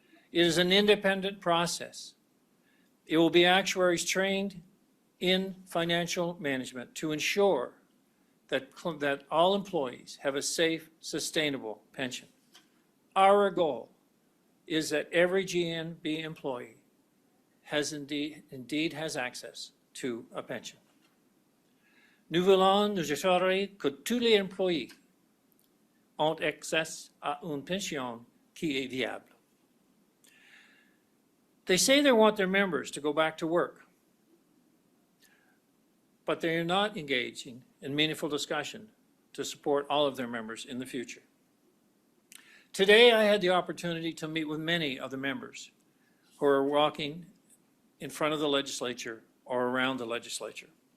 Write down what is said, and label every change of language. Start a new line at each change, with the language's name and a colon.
English: It is an independent process. It will be actuaries trained in financial management to ensure that all employees have a safe, sustainable pension. Our goal is that every GNB employee has indeed has access to a pension.
French: Nous voulons nous assurer que tous les employés ont accès à une pension qui est viable.
English: They say they want their members to go back to work, but they are not engaging in meaningful discussion to support all of their members in the future. Today, I had the opportunity to meet with many of the members who are walking in front of the legislature or around the legislature.